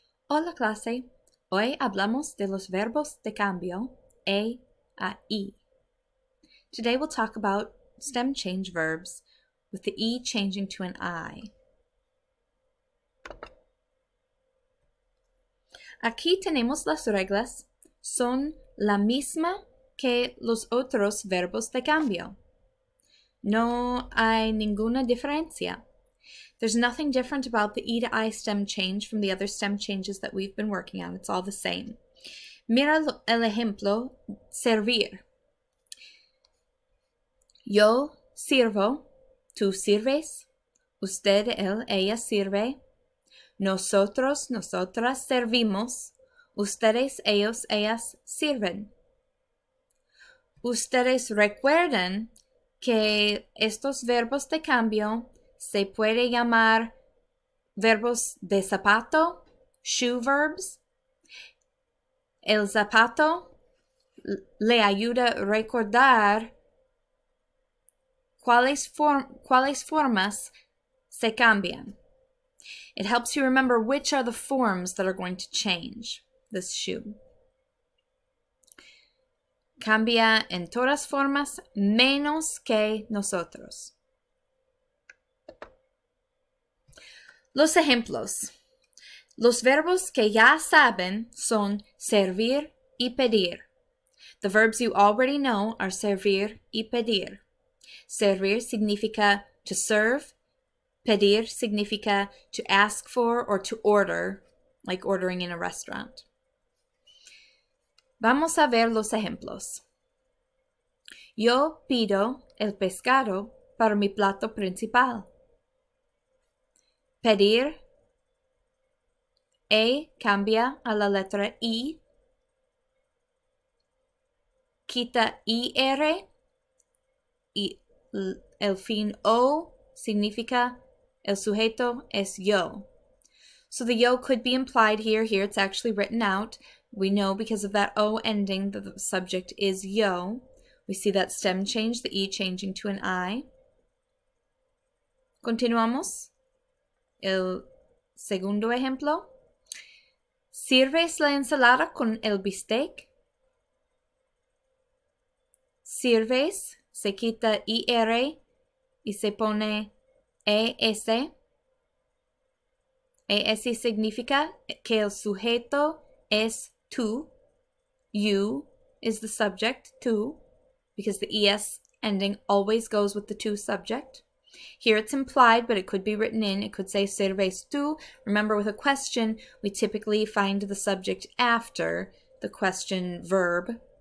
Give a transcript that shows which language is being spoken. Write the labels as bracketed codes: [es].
[es] Hola clase, hoy hablamos de los verbos de cambio, a I. [en] Today we'll talk about stem change verbs with the E changing to an I. [es] Aquí tenemos las reglas, son la misma que los otros verbos de cambio. No hay ninguna diferencia. [en] There's nothing different about the E to I stem change from the other stem changes that we've been working on. It's all the same. [es] Mira el ejemplo, servir. Yo sirvo, tú sirves, usted, él, ella sirve, nosotros, nosotras servimos, ustedes, ellos, ellas sirven. Ustedes recuerdan que estos verbos de cambio se puede llamar verbos de zapato, shoe verbs. El zapato le ayuda a recordar cuáles formas se cambian. [en] It helps you remember which are the forms that are going to change this shoe. [es] Cambia en todas formas menos que nosotros. Los ejemplos. Los verbos que ya saben son servir y pedir. [en] The verbs you already know are [es] servir y pedir. Servir significa [en] to serve. [es] Pedir significa [en] to ask for or to order, like ordering in a restaurant. [es] Vamos a ver los ejemplos. Yo pido el pescado para mi plato principal. Pedir. E cambia a la letra I. Quita IR y el fin O significa el sujeto es yo. [en] So the yo could be implied here. Here it's actually written out. We know because of that O ending that the subject is yo. We see that stem change, the E changing to an I. [es] Continuamos. El segundo ejemplo. ¿Sirves la ensalada con el bistec? Sirves, se quita IR y se pone ES. ES significa que el sujeto es tú. [en] You is the subject, tú, because the ES ending always goes with the to subject. Here it's implied, but it could be written in. It could say sirves tú. Remember, with a question, we typically find the subject after the question verb.